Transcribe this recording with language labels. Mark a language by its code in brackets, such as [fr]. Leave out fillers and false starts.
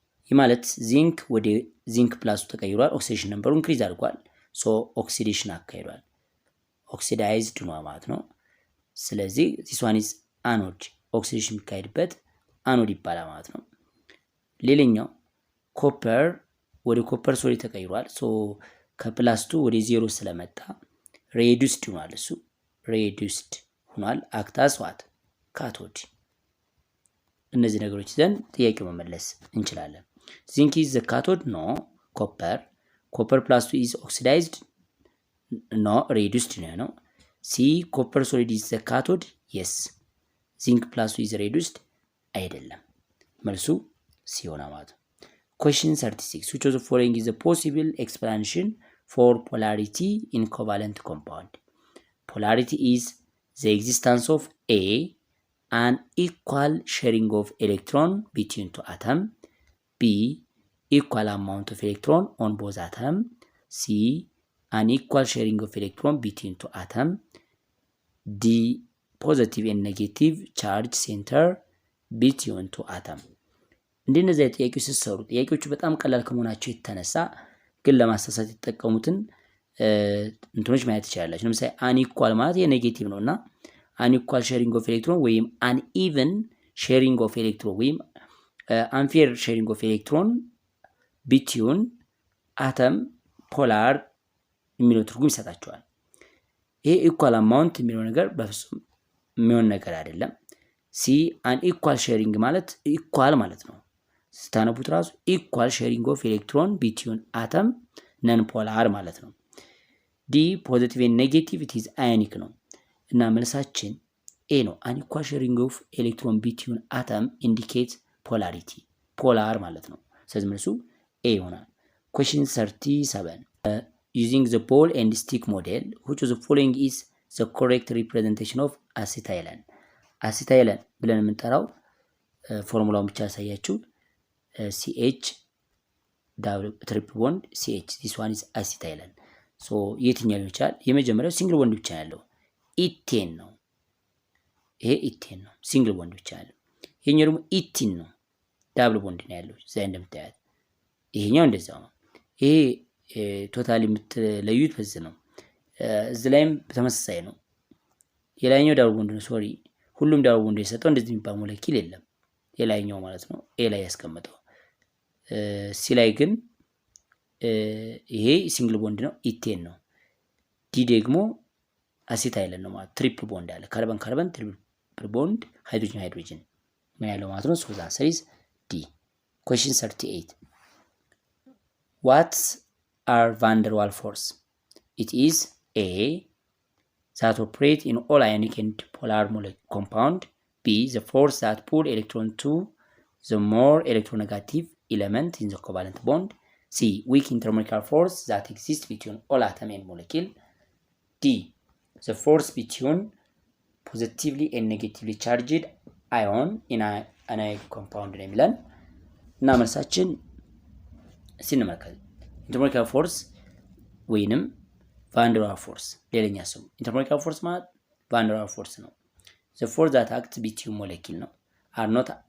[am] ይህ ማለት ዚንክ ወደ ዚንክ ፕላስ ተቀይሯል። ኦክሲዴሽን ነምበሩ ኢንክሪዝ አድርጓል። ሶ ኦክሲዴሽን አካሂዷል። ኦክሲዳይዝድ ነው ማለት ነው። ስለዚህ [en] this one is [am] አኖድ፣ ኦክሲዴሽን የሚካሄድበት አኖድ ይባላል ማለት ነው። ሌላኛው ኮፐር ወደ ኮፐር ሶሊድ ተቀይሯል። ሶ ከፕላስ 2 ወደ 0 ስለመጣ ሬዱስድ ሆኗል። እሱ ሬዱስድ ሆኗል። [en] አክታስ ዋት? [am] ካቶድ። እነዚህ ነገሮች ይዘን ጥያቄው መመለስ እንችላለን። [en] ዚንክ is the cathode? No. Copper plus 2 is oxidized? No. [am] Reduced ነው። [en] C. Copper solid is the cathode? Yes. Zinc plus 2 is reduced? [am] አይደለም። መልሱ C ሆነ ማለት ነው። [en] Question 36. Which of the following is a possible explanation for polarity in covalent compound? Polarity is the existence of A, an equal sharing of electron between two atoms. B, equal amount of electron on both atoms. C, an equal sharing of electron between two atoms. D, positive and negative charge center between two atoms. [am] እንደነዚህ ጥያቄዎች ሲሰሩ ጥያቄዎቹ በጣም ቀላል ከመሆናቸው የተነሳ ግን ለማሳሳት የተጠቀሙትን እንትኖች ማየት ትችላላችሁ። ለምሳሌ አንኢኳል ማለት የኔጌቲቭ ነውና አንኢኳል ሼሪንግ ኦፍ ኤሌክትሮን ወይም አንኢቨን ሼሪንግ ኦፍ ኤሌክትሮን ወይም አንፌር ሼሪንግ ኦፍ ኤሌክትሮን ቢትዊን አተም ፖላር የሚለው ትርጉም ይሰጣቸዋል። ይሄ ኢኳል አማውንት የሚለው ነገር በፍጹም የሚሆን ነገር አይደለም። ሲ አንኢኳል ሼሪንግ ማለት ኢኳል ማለት ነው። ስታነቡት ራሱ ኢኳል ሼሪንግ ኦፍ ኤሌክትሮን ቢትዊን አተም ነን ፖላር ማለት ነው። [en] ዲ ፖዚቲቭ ኤንድ ኔጌቲቭ ኢት ኢዝ አዮኒክ [am] ነው እና መልሳችን ኤ ነው። [en] አንኢኳል ሼሪንግ ኦፍ ኤሌክትሮን ቢትዊን አተም ኢንዲኬት ፖላሪቲ ፖላር [am] ማለት ነው። ስለዚህ መልሱ ኤ ይሆናል። [en] Question 37. Using the ball and stick model, which of the following is the correct representation of acetylene? [am] acetylene ብለን የምንጠራው ፎርሙላውን ብቻ ያሳያችሁ [en] CH double triple bond CH. this one is acetylene. [am] so የትኛው ሊሆን ይችላል? የመጀመሪያው ሲንግል ቦንድ ብቻ ያለው ኢቴን ነው። ይሄ ኢቴን ነው፣ ሲንግል ቦንድ ብቻ ያለው። ይሄኛው ደግሞ ኢቲን ነው፣ ዳብል ቦንድ ነው ያለው እዚያ እንደምታያት። ይሄኛው እንደዛው ነው። ይሄ ቶታሊ የምትለዩት በዚህ ነው። እዚህ ላይም ተመሳሳይ ነው። የላይኛው ዳብል ቦንድ ነው። ሶሪ ሁሉም ዳብል ቦንድ የሰጠው እንደዚህ የሚባል ሞለኪል የለም። የላይኛው ማለት ነው ኤ ላይ ያስቀመጠው። ሲ ላይ ግን ይሄ ሲንግል ቦንድ ነው፣ ኢቴን ነው። ዲ ደግሞ አሴታይለን ነው ማለት ትሪፕል ቦንድ አለ። ካርበን ካርበን ትሪፕል ቦንድ፣ ሃይድሮጅን ሃይድሮጅን ምን ያለው ማለት ነው። [en] ሶ ዘ አንሰር ኢዝ ዲ። Question 38. What are van der Waals force? It is A, that operate in all ionic and polar compound. B, the force that pull electron to the more electronegative element in the covalent bond. C, weak intermolecular force that exists between all atom and molecule. D, the force between positively and negatively charged ion in an ionic compound [am] ነው የሚለን እና መልሳችን ሲንመለከት ኢንተርሞሌኩላር ፎርስ ወይንም ቫን ደር ዋልስ ፎርስ ሌላኛ ስሙ። ኢንተርሞሌኩላር ፎርስ ማለት ቫን ደር ዋልስ ፎርስ ነው። [en] the force that acts between molecule ነው are not